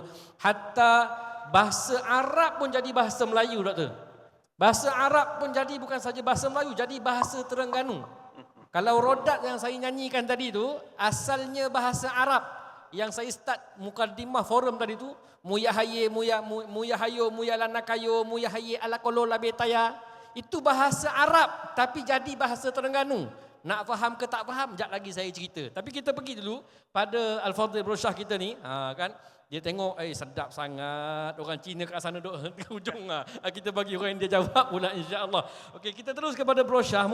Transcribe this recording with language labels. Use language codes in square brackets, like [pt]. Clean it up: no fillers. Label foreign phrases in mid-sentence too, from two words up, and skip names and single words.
[ms] Hatta bahasa Arab pun jadi bahasa Melayu, doktor. Bahasa Arab pun jadi bukan saja bahasa Melayu, jadi bahasa Terengganu. Kalau rodat yang saya nyanyikan tadi tu asalnya bahasa Arab. Yang saya start mukadimah forum tadi tu, muya haye muya hayo muya lanakayo muya haye ala kolo labetaya. Itu bahasa Arab tapi jadi bahasa Terengganu. Nak faham ke tak faham, jap lagi saya cerita. Tapi kita pergi dulu pada Al-Fadhil Brosyah kita ni, kan? Dia tengok, sedap sangat. Orang Cina kat sana duk ke hujung. Kita bagi orang India jawab pula, [ar] إن شاء الله. [ms] Okey, kita terus kepada Brosyah.